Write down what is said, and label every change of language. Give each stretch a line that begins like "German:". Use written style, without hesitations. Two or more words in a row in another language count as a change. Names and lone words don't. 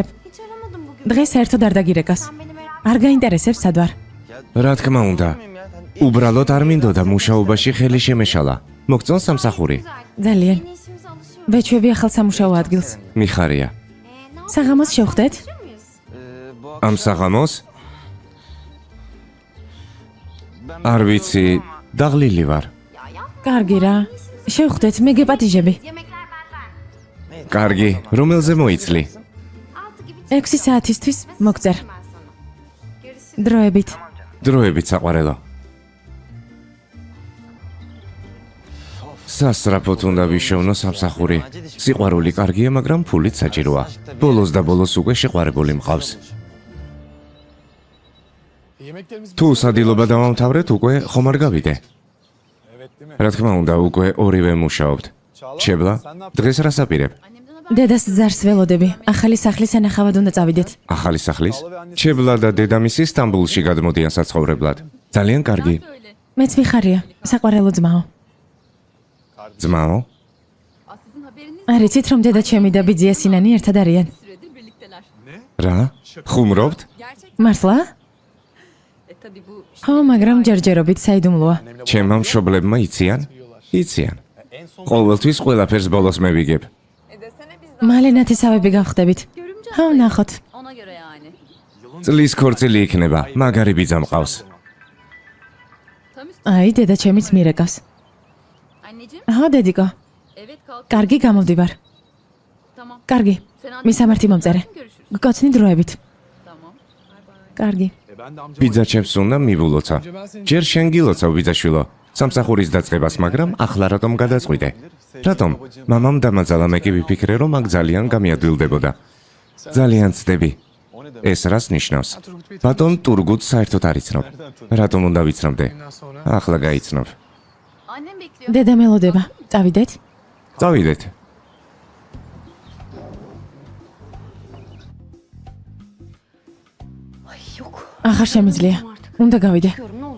Turkish: hiç aramadım bugün.
Georgian: დღეს საერთოდ არ დაგირეკას.
Turkish: Beni merak
Georgian: არ გაინტერესებს სად ვარ? რა თქმა უნდა. უბრალოდ არ მინდოდა მუშაობაში ხელი შემეშალა. მოგწონს სამსახური? ძალიან.
Turkish: ettiğiniz işimize alışıyoruz.
Georgian: ვეჩვევი ახალ სამუშაო ადგილს. მიხარია.
Turkish: Ne
Georgian: საღამოს შევხვდეთ?
Turkish: yapıyor muyuz?
Georgian: ამ საღამოს? არ ვიცი, დაღლილი ვარ. კარგი რა. შევხვდეთ, მე გეპატიჟები.
Turkish: Yemekler benden.
Georgian: კარგი, რომელზე მოიცლი?
Turkish: 6 gibi
Georgian: 6 საათისთვის მოგწერ.
Turkish: ben sana. Gerisi
Georgian: დროებით. დროებით საყვარელო. სასწრაფოდ უნდა ვიშოვნო სამსახური. სიყვარული კარგია, მაგრამ ფულით საჭიროა. ბოლოს და ბოლოს უკვე შეყვარებული მყავს. თუ სადილობა დავამთავრეთ, უკვე ხომ არ გავიდე? რა თქმა უნდა, უკვე ორივე მუშაობთ. ჩებლა, დღეს რას აპირებ? დედას ზარს ველოდები. ახალი სახლის ანახავად უნდა წავიდეთ. ახალი სახლის? ჩებლა და დედამისი სტამბულში გადმოდიან საცხოვრებლად. ძალიან კარგი. მეც მიხარია. საყვარელო ძმაო. ძმაო?
Turkish: Sizin haberiniz
Georgian: არ იცით რომ დედა ჩემი და ბიძია სინანი ერთად არიან?
Turkish: süredir birlikteler.
Georgian: რა? ხუმრობთ? მართლა? ხო, მაგრამ ჯერჯერობით საიდუმლოა. ჩემმა მშობლებმა იციან? იციან. ყოველთვის ყველაფერს ბოლოს მევიგებ.
Turkish: Desene biz
Georgian: მალე ნათესავები გავხდებით. ხო, ნახოთ.
Turkish: Ona göre yani.
Georgian: წლის ქორწილი იქნება, მაგარი ბიძა მყავს. აი, დედა ჩემიც მირეკავს.
Turkish: Anneciğim,
Georgian: ხო, დედიკო.
Turkish: evet kalk.
Georgian: კარგი, გამოვდივარ.
Turkish: Tamam.
Georgian: კარგი.
Turkish: Sen
Georgian: მისამართი მომწერე.
Turkish: görüşürüz.
Georgian: გკოცნი დროებით.
Turkish: Tamam.
Georgian: კარგი.
Turkish: Ben de amcama
Georgian: ბიძა ჩემს უნდა მივულოცა. ჯერ შენ გილოცავ ბიძაშვილო. სამსახურის დაწყებას, მაგრამ ახლა რატომ გადაწყვიტე? რატომ? მამამ დამაძალა, მე კი ვიფიქრე, რომ აქ ძალიან გამიადვილდებოდა. ძალიან ცდები. ეს რას ნიშნავს? ბატონ ტურგუტ საერთოდ არ იცნობ. რატომ უნდა ვიცნობდე? ახლა გაიცნობ.
Turkish: Annem bekliyor.
Georgian: დედა მელოდება. წავიდეთ? წავიდეთ.
Turkish: Ay yok.
Georgian: აღარ შემიძლია. უნდა გავიდე.
Turkish: Diyorum ne olur.